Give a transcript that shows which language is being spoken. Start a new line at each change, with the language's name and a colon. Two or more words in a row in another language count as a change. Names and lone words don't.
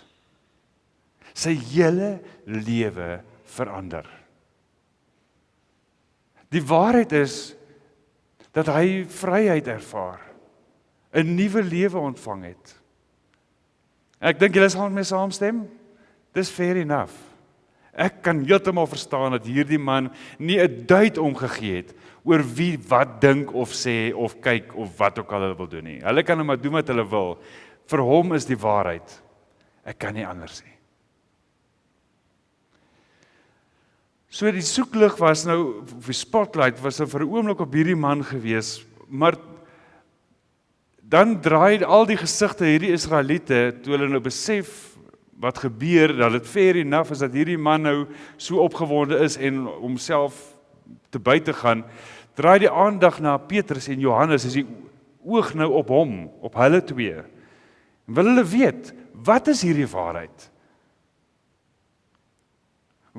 Afrikaans: Sy hele lewe verander. Die waarheid is, dat hy vryheid ervaar, 'n nuwe lewe ontvang het. Ek dink julle sal met my saamstem, dis
English: fair enough.
Afrikaans: Ek kan heeltemal verstaan dat hierdie man nie 'n duit omgegee het oor wie wat dink of sê of kyk of wat ook al hulle wil doen nie. Hulle kan maar doen wat hulle wil. Vir hom is die waarheid. Ek kan nie anders nie. So die soeklig was nou, die spotlight was vir 'n oomblik op hierdie man gewees, maar dan draai al die gesigte hierdie Israeliete, toe hulle nou besef wat gebeur, dat dit
English: fair enough
Afrikaans: is dat hierdie man nou so opgewonde is en homself te buite gaan, draai die aandag na Petrus en Johannes, is die oog nou op hom, op hulle twee. En wil hulle weet, wat is hierdie waarheid?